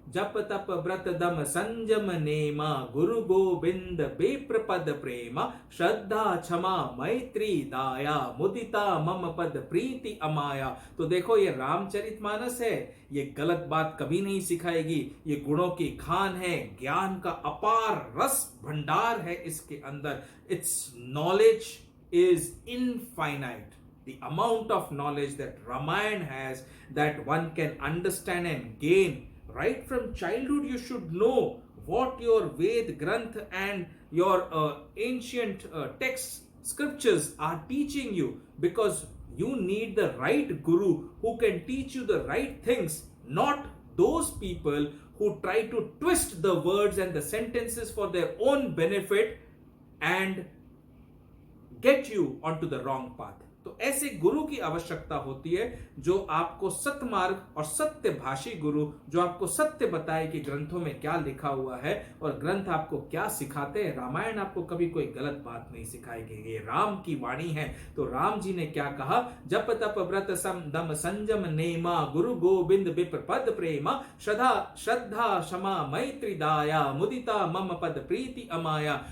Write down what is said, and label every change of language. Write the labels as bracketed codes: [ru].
[hi] जप तप व्रत दम संजम नेमा, गुरु गोविंद बेप्र पद प्रेमा, श्रद्धा क्षमा मैत्री दाया, मुदिता मम पद प्रीति अमाया। तो देखो ये रामचरितमानस है, ये गलत बात कभी नहीं सिखाएगी, ये गुणों की खान है, ज्ञान का अपार रस भंडार है इसके अंदर। [en] It's knowledge is infinite. The amount of knowledge that Ramayana has, that one can understand and gain right from childhood. You should know what your Ved Granth and your ancient texts, scriptures are teaching you, because you need the right guru who can teach you the right things, not those people who try to twist the words and the sentences for their own benefit and get you onto the wrong path. [hi] तो ऐसे गुरु की आवश्यकता होती है जो आपको सत्य मार्ग और सत्य भाषी गुरु, जो आपको सत्य बताए कि ग्रंथों में क्या लिखा हुआ है और ग्रंथ आपको क्या सिखाते हैं। रामायण आपको कभी कोई गलत बात नहीं सिखाएगी, ये राम की वाणी है। तो राम जी ने क्या कहा, जप तप व्रत सम दम संजम नेमा, गुरु गोविंद विप्र पद प्रेमा, श्रद्धा क्षमा मैत्री दाया, मुदिता मम पद प्रीति अमाया।